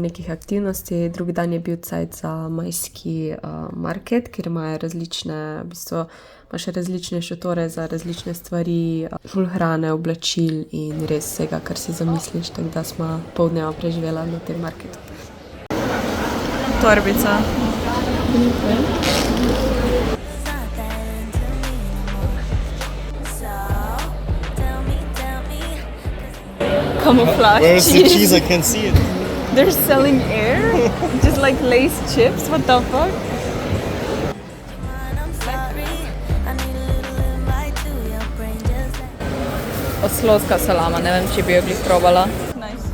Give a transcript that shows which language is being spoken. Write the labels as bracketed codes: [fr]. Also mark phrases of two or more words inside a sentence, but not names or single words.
[sl] nekih aktivnosti, drugi dan je bil cajt za majski market, kjer imajo različne, v bistvu imaš različne šotore za različne stvari, ful hrane, oblačil in res vsega, kar si zamisliš, tako da smo pol dneva preživela na tem marketu. Torbica. [en] Camouflage Where is the cheese. cheese? I can't see it. They're selling air? Just like Lay's chips? What the fuck? [sl] Oslovska salama, ne vem, če bi jo glih probala. [en] Nice.